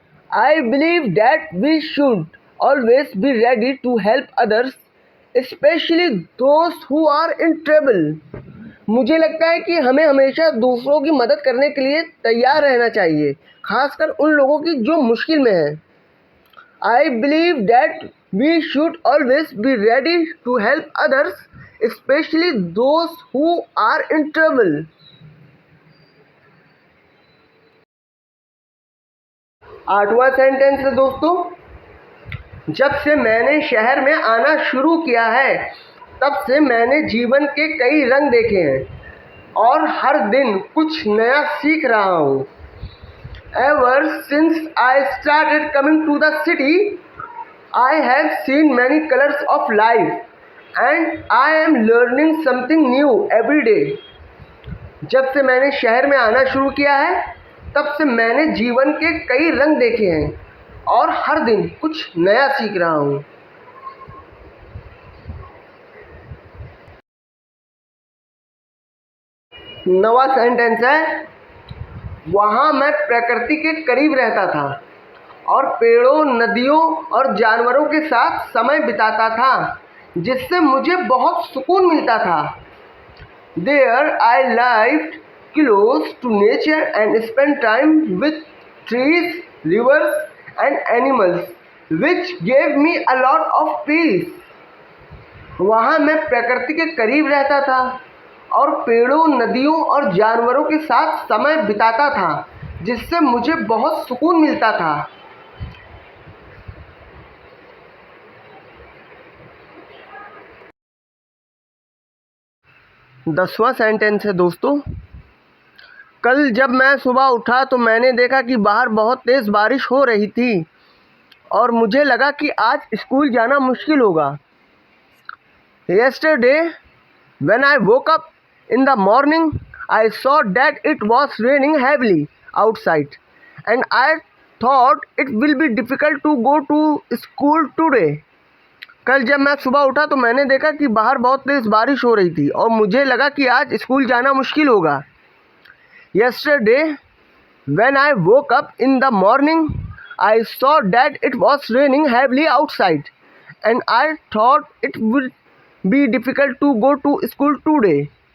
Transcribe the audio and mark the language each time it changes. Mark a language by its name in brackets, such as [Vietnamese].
[English] I believe that we should always be ready to help others, specially दोस्त who are in trouble. [Hindi] मुझे लगता है कि हमें हमेशा दूसरों की मदद करने के लिए तैयार रहना चाहिए, खासकर उन लोगों की जो मुश्किल में हैं। [English] I believe that we should always be ready to help others, especially those who are in trouble. [Hindi] 8वां sentence है दोस्तों, जब से मैंने शहर में आना शुरू किया है तब से मैंने जीवन के कई रंग देखे हैं और हर दिन कुछ नया सीख रहा हूँ। [English] Ever since I started coming to the city, I have seen many colors of life and I am learning something new every day. [Hindi] जब से मैंने शहर में आना शुरू किया है तब से मैंने जीवन के कई रंग देखे हैं और हर दिन कुछ नया सीख रहा हूँ। नवा सेंटेंस है, वहाँ मैं प्रकृति के करीब रहता था और पेड़ों, नदियों और जानवरों के साथ समय बिताता था, जिससे मुझे बहुत सुकून मिलता था। [English] There I lived close to nature and spent time with trees, rivers and animals, which gave me a lot of peace. [Hindi] वहाँ मैं प्रकृति के करीब रहता था और पेड़ों, नदियों और जानवरों के साथ समय बिताता था, जिससे मुझे बहुत सुकून मिलता था। 10वां सेंटेंस है दोस्तों, कल जब मैं सुबह उठा तो मैंने देखा कि बाहर बहुत तेज़ बारिश हो रही थी और मुझे लगा कि आज स्कूल जाना मुश्किल होगा। [English] Yesterday, when I woke up in the morning, I saw that it was raining heavily outside, and I thought it will be difficult to go to school today. [Hindi] कल जब मैं सुबह उठा तो मैंने देखा कि बाहर बहुत तेज़ बारिश हो रही थी और मुझे लगा कि आज स्कूल जाना मुश्किल होगा। [English] Yesterday, when I woke up in the morning, I saw that it was raining heavily outside, and I thought it would be difficult to go to school today.